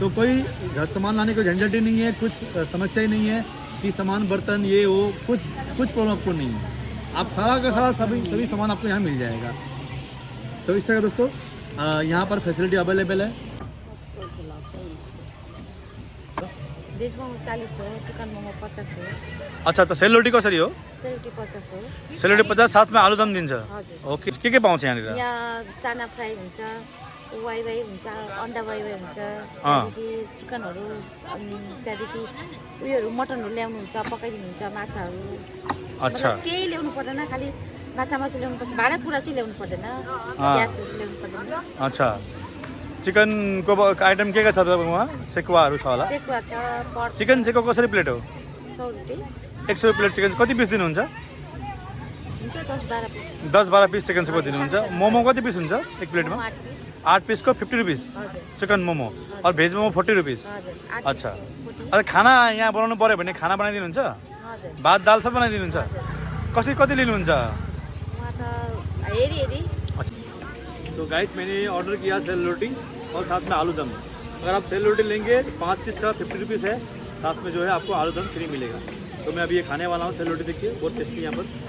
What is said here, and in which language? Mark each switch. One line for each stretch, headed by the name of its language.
Hindi: तो कोई घर सामान लाने को झंझट ही नहीं है, कुछ समस्या ही नहीं है कि सामान बर्तन ये वो कुछ प्रॉब्लम आपको नहीं है, आप सारा का सारा सभी सामान आपको यहाँ मिल जाएगा। तो इस तरह दोस्तों यहाँ पर फैसिलिटी अवेलेबल है।
Nepali: वेज मोमो 40 हो, चिकन मोमो 50 हो। अच्छा, तो सेल रोटी कसरी हो? सेल रोटी 50 हो। सेल रोटी 50, साथ में आलुदम दिन्छ। हजुर। ओके, के पाउँछ यहाँनिर? यहाँ चाना फ्राई हुन्छ, वाइवाई हुन्छ, अन्डा वाइवाई हुन्छ, त्यहाँदेखि चिकनहरू, अनि त्यहाँदेखि उयोहरू मटनहरू ल्याउनुहुन्छ, पकाइदिनुहुन्छ, माछाहरू। अच्छा, केही ल्याउनु पर्दैन, खालि माछा मासु ल्याउनुपर्छ, भाँडाकुँडा चाहिँ ल्याउनु पर्दैन, ग्यासहरू ल्याउनु पर्दैन। अच्छा, चिकनको आइटम के छ तपाईँको वहाँ? सेकुवाहरू छ होला? सेकुवा छ, पर्क। चिकन सेको कसरी प्लेट हो? 100 रुपियाँ। 100 रुपियाँ प्लेट चिकन। कति पिस दिनुहुन्छ? हुन्छ 10-12 पिस। 10-12 पिस चिकन सेको दिनुहुन्छ। मोमो कति पिस हुन्छ एक प्लेटमा? 8 पिस। 8 पिसको 50 रुपिस हजुर। चिकन मोमो, और भेज मोमो 40 रुपिस। हजुर। 8 अच्छा, पिसको 40। अरे खाना यहाँ बनाउनु पऱ्यो भने खाना बनाइदिनुहुन्छ? हजुर। भात दाल सब बनाइदिनुहुन्छ? हजुर। कसरी कति लिनुहुन्छ? वहाँ त हेरी।
Hindi: तो गाइस मैंने ऑर्डर किया सेल रोटी और साथ में आलू दम। अगर आप सेल रोटी लेंगे 5 पीस का 50 रुपीज़ है, साथ में जो है आपको आलू दम फ्री मिलेगा। तो मैं अभी ये खाने वाला हूँ सेल रोटी, देखिए बहुत टेस्टी यहाँ पर।